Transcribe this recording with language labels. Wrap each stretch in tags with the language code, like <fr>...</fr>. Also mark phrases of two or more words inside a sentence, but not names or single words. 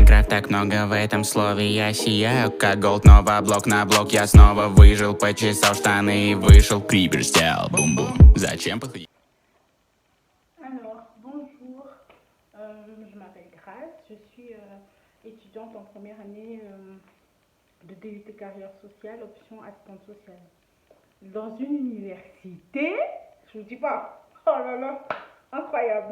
<ru>так много в этом слове. Я сияю, как голд, нова блок на блок. Я снова выжил, почесал штаны и вышел. Крипер сделал бум-бум. Зачем подходить?</ru> <fr>Alors, bonjour, je m'appelle Grace, je suis étudiante en première année de DUT carrière sociale, option assistante sociale. Dans une université, je vous dis pas, oh là là, incroyable.</fr>